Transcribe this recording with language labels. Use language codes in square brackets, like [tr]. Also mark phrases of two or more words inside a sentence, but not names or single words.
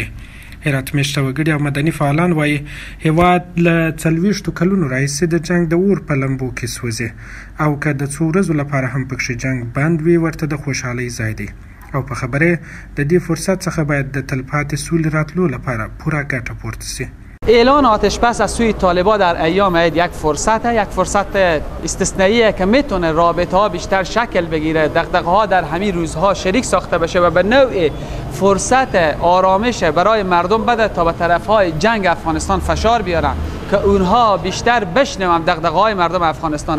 [ps] هرات میشته وګړي او مدني فعالان وایي هیواد له 40 کلونو راهیسې د جنګ د اور په لمبو کې سوځي او که د څو ورځو لپاره هم پکښې جنګ بند وي ورته د خوشحالۍ ځای دی او په خبره د دې فرصت څخه باید د تلپاتې سولې راتلو لپاره پوره ګټه پورته سي. [fa] اعلان آتش بس از سوی طالبان در ایام عید یک فرصت استثنائیه که میتونه رابطه ها بیشتر شکل بگیره، دغدغه ها در همین روزها شریک ساخته بشه و به نوع فرصت آرامش برای مردم بده تا به طرف های جنگ افغانستان فشار بیارن که اونها بیشتر بشنون دغدغه های مردم افغانستان.